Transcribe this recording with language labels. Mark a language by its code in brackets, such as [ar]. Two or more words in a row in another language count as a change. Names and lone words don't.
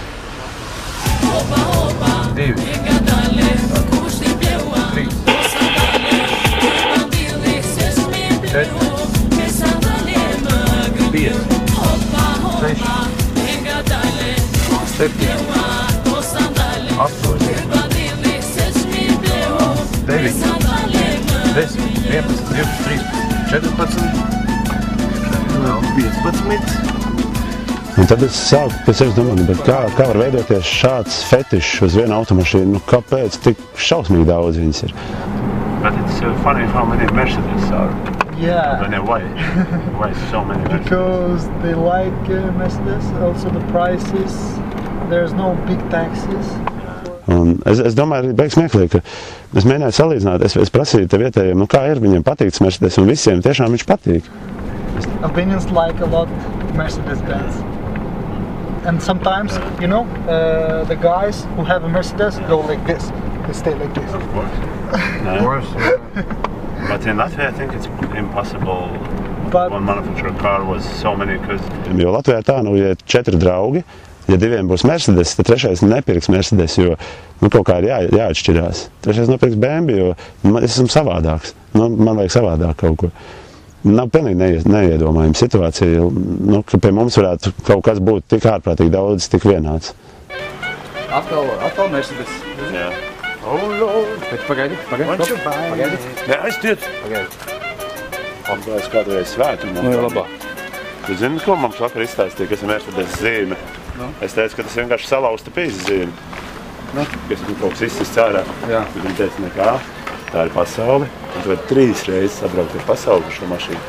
[lv] 2. 4, 5, 6, 7, 8, 9, 10, 11, 12, 13, 14, 15. Un tad es sāku pēc sevis domāt, bet kā var veidoties šāds fetišs uz vienu automašīnu? Nu, kāpēc tik šausmīgi daudz viņas ir? [en] But it's funny how many Mercedes are. Yeah. I don't know why. Why so many Mercedes? Because they like Mercedes, also the prices, there's no big taxes. [lv] Un es domāju, arī beigas smieklīgi, ka es mēģināju salīdzināt, es prasīju te vietējiem, nu kā ir, viņiem patīk Mercedes, un visiem tiešām viņš patīk. [en] Albanians like a lot Mercedes-Benz. And sometimes, you know, the guys who have a Mercedes go like this. They stay like this. Of course. Of course. But in Latvia, I think it's impossible. But One manufacturer car was so many because [lv] Jo Latvijā tā, nu, ja 4 draugi, ja 2 būs Mercedes, tad 3. nepirks Mercedes, jo nu, kaut kā ir jāatšķirās. 3. nopirks BMW, jo es esmu savādāks. Nu, man vajag savādāk kaut ko. Nav pilnīgi neiedomājama situācija, nu, ka pie mums varētu kaut kas būt tik ārprātīgi daudz, tik vienāds. Atkal Mercedes. [en] yeah. Oh Lord! [lv] Pagaidi. Jā, aiziet! Apgājis kādreiz svētumā. Nu, jau labāk. Tu zini, ko mums vakar izstāstīja, kas ir Mercedes zīme? Nu? Es teicu, ka tas vienkārši salauzta pīzes zīme. Nu? Kas ir kaut kas izsists ārā. Jā. Viņi teica, nekā, tā ir pasaule. Un tu vari 3 reizes atbraukt ar pasauli par šo mašīnu.